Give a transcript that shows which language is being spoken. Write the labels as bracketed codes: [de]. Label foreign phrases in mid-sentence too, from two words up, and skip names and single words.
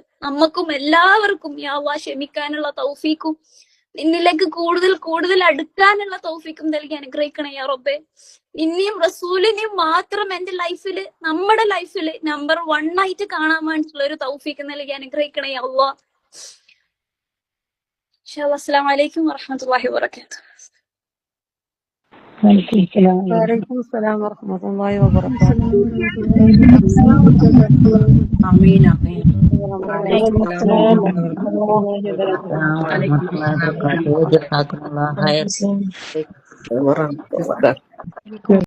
[ml] നമുക്കും എല്ലാവർക്കും [ar] يا الله [ml] ക്ഷമിക്കാനുള്ള തൗഫീക്കും നിന്നിലേക്ക് കൂടുതൽ കൂടുതൽ അടുക്കാനുള്ള തൗഫീക്കും നൽകി അനുഗ്രഹിക്കണേ യാ റബ്ബേ. നിന്നെയും റസൂലിനെയും മാത്രം എന്റെ ലൈഫില്, നമ്മുടെ ലൈഫില് നമ്പർ 1 ആയിട്ട് കാണാൻ വേണ്ടിയിട്ടുള്ള ഒരു തൗഫീക്ക് നൽകി അനുഗ്രഹിക്കണേ [ar] يا الله. إن شاء الله. السلام عليكم ورحمة الله وبركاته. وعليكم السلام ورحمة الله وبركاته. آمين آمين. وعليكم السلام ورحمة الله وبركاته. ورحمة الله وبركاته. جزاكم الله خير.